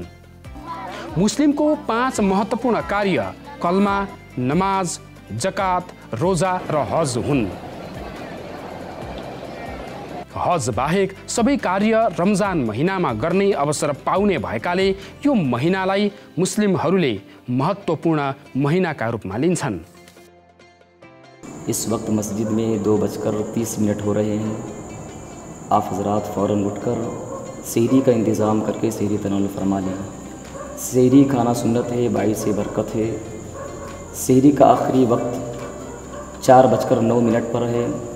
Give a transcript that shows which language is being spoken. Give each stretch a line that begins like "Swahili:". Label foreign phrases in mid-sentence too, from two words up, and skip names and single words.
Nepali: मुस्लिमको 5 महत्त्वपूर्ण कार्य कलमा, नमाज, जकात, रोजा र हज हुन्। हज बाहेक सबै कार्य रमजान महिनामा गर्ने अवसर पाउने भएकाले यो महिनालाई मुस्लिमहरूले महत्त्वपूर्ण महिनाका रूपमा लिन्छन्।
Hindi: इस वक्त मस्जिद में 2:30 हो रहे हैं। आप हजरात फ़ौरन उठकर सहरी का इंतज़ाम करके सहरी तनावुल फरमा लें। सहरी खाना सुन्नत है, बाइस से बरकत है। सहरी का आखिरी वक्त 4:09 पर है।